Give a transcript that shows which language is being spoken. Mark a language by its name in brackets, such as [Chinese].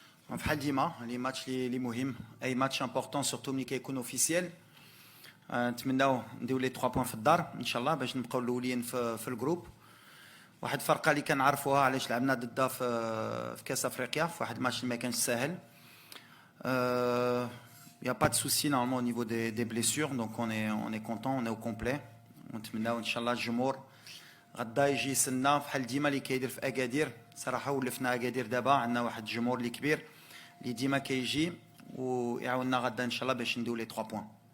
[Arabic] بحال ديما لي ماتش اللي مهم، اي ماتش [French] امبورطون سورتو [Arabic] ملي كيكون اوفيسيال. نتمناو نديو لي 3 بوين في الدار ان شاء الله باش نبقاو الاولين في الجروب. واحد الفرقه اللي كنعرفوها علاش لعبنا ضدها في كاس افريقيا في واحد الماتش اللي ما كانش ساهل. [French] Il n'y a pas de souci normalement au niveau des blessures, donc on est content, on est au complet. [Arabic] ونتمناو ان شاء الله الجمهور غدا يجي يسنى بحال ديما اللي كيدير في اكادير. صراحه ولفنا اكادير دابا عندنا واحد الجمهور اللي كبير اللي ديما كيجي ويعاوننا غدا ان شاء الله باش نديو لي 3 بوين.